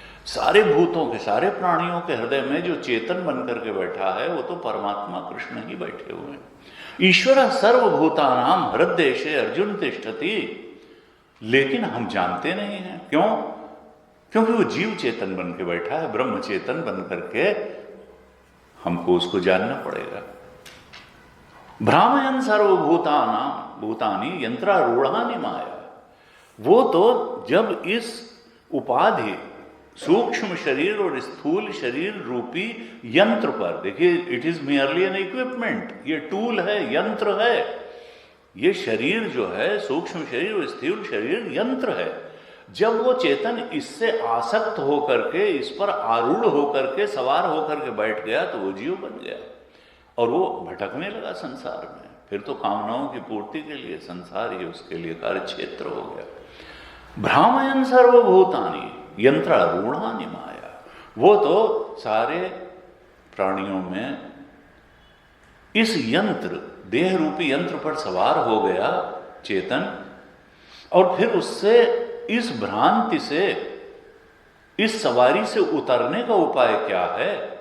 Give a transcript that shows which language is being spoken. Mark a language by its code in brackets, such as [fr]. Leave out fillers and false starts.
[hi] सारे भूतों के, सारे प्राणियों के हृदय में जो चेतन बन करके बैठा है वो तो परमात्मा कृष्ण ही बैठे हुए हैं। [sa] ईश्वर सर्वभूतानां हृदयेशे अर्जुन तिष्ठति। [hi] लेकिन हम जानते नहीं हैं। क्यों? क्योंकि वो जीव चेतन बन के बैठा है, ब्रह्म चेतन बन करके। हमको उसको जानना पड़ेगा। [sa] भ्रामयन् सर्वभूतानां भूतानि यंत्रारूढ़ानि माया। [hi] वो तो जब इस उपाधि सूक्ष्म शरीर और स्थूल शरीर रूपी यंत्र पर, देखिए [en] it is merely an equipment, [hi] ये टूल है, यंत्र है। ये शरीर जो है, सूक्ष्म शरीर और स्थूल शरीर यंत्र है। जब वो चेतन इससे आसक्त होकर के, इस पर आरूढ़ होकर के, सवार होकर के बैठ गया तो वो जीव बन गया और वो भटकने लगा संसार में। फिर तो कामनाओं की पूर्ति के लिए संसार ही उसके लिए कार्य क्षेत्र हो गया। [sa] भ्रामयन् सर्वभूतानि यंत्रारूढ़ानि माया। [hi] वो तो सारे प्राणियों में इस यंत्र, देह रूपी यंत्र पर सवार हो गया चेतन, और फिर उससे, इस भ्रांति से, इस सवारी से उतरने का उपाय क्या है?